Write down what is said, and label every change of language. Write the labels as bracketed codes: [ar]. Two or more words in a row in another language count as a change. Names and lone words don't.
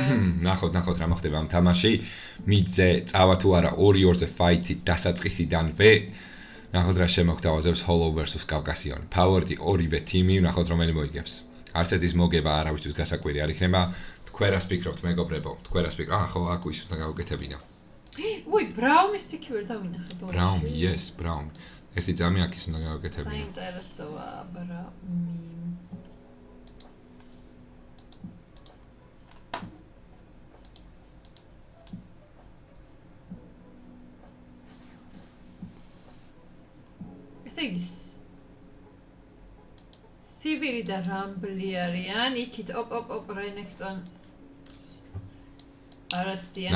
[ka] ნახოთ რა მოხდება ამ თამაში. მიძე წავა თუ არა 2-2-ზე ფაითი დასაწყისიდანვე. ნახოთ რა შემოგთავაზებს Hollow versus Caucasian. ფავორიტი ორივე თიმი, ნახოთ რომელი მოიგებს. არც ერთის მოგება არავისთვის გასაკვირი არ იქნება. თქვენ რას ფიქრობთ, მეგობრებო? თქვენ რას ფიქრობთ? ხო, აქ ის უნდა გავუკეთებინა. უი, ბრაუნის პიკი ვერ დავინახე ბოლოს. [en] Brown, yes, Brown. [ka] ერთი ძამი აქ ის უნდა გავუკეთებინა. საინტერესოა ბრაუნი. სიბირი და რამბლი არიან, იქით ოპ რენექტონ არაცდიან.